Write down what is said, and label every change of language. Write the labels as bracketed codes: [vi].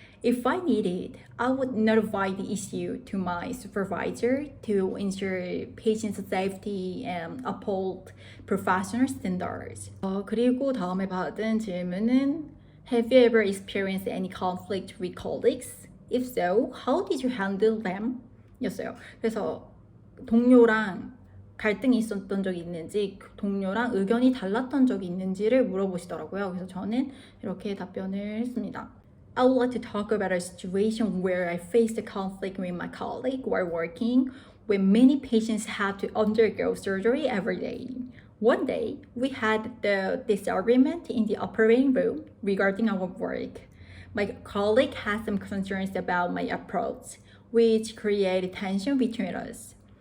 [en] If I needed, I would notify the issue to my supervisor to ensure patient safety and uphold professional standards. [ko] 그리고 다음에 받은 질문은 [en] Have you ever experienced any conflict with colleagues? If so, how did you handle them? [ko] 였어요. 그래서 동료랑 갈등이 있었던 적이 있는지, 동료랑 의견이 달랐던 적이 있는지를 물어보시더라고요. 그래서 저는 이렇게 답변을 했습니다. [en] I would like to talk about a situation where I faced a conflict with my colleague while working, when many patients had to undergo surgery every day. One day, we had the disagreement in the operating room regarding our work. My colleague had some concerns about my approach, which created tension between us.